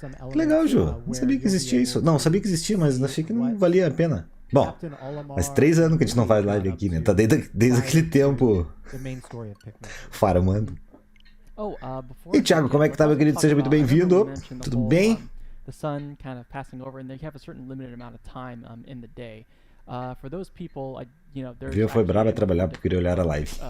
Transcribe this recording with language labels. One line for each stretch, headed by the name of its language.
Portuguese: Que legal, Ju. Não sabia que existia isso. Não, sabia que existia, mas achei que não valia a pena. Bom, mas 3 anos que a gente não faz live aqui, né? Tá desde aquele tempo farmando. E Thiago, como é que tá, meu querido? Seja muito bem-vindo. Tudo bem?
English: The sun kind of passing over, and they have a certain limited amount of time in the day. For those people,
Portuguese: Viu, foi brava trabalhar porque queria olhar a live.